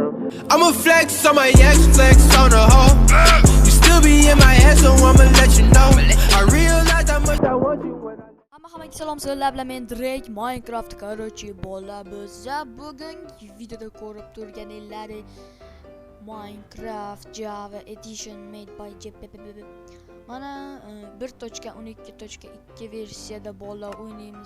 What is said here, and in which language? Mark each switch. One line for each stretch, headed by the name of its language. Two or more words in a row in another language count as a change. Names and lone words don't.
English: I'ma flex on my ex, flex on the hoe. You still be in my head, so I'ma let you know. I realize how much I want you when I...
Uzbek: Hammaga salom, sizlar bilan men Drake Minecraft короче bola biza bugungi videoda ko'rib turganingizdek Minecraft Java Edition
English: made by
Uzbek: JPP. Mana 1.12.2 versiyada bola o'ynaymiz.